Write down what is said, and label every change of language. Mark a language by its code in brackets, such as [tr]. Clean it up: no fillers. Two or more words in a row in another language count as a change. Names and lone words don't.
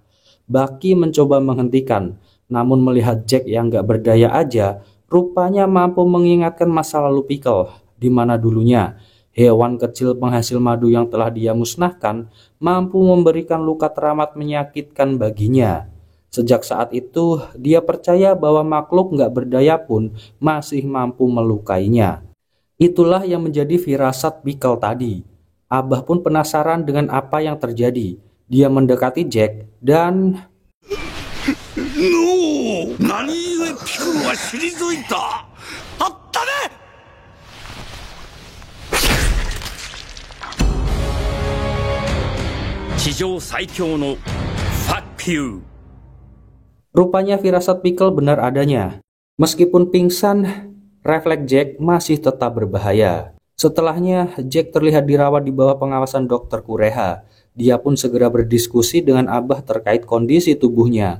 [id] Bucky mencoba menghentikan, namun melihat Jack yang nggak berdaya aja, rupanya mampu mengingatkan masa lalu Pickle, di mana dulunya hewan kecil penghasil madu yang telah dia musnahkan mampu memberikan luka teramat menyakitkan baginya. Sejak saat itu, dia percaya bahwa makhluk nggak berdaya pun masih mampu melukainya. Itulah yang menjadi firasat Pickle tadi. Abah pun penasaran dengan apa yang terjadi. Dia mendekati Jack dan... [ja] No! 何故ピクロは退いた。あったね。地上最強の [en] Fuck you. [id] Rupanya firasat Pickle benar adanya. Meskipun pingsan, refleks Jack masih tetap berbahaya. Setelahnya, Jack terlihat dirawat di bawah pengawasan Dr. Kureha. Dia pun segera berdiskusi dengan Abah terkait kondisi tubuhnya.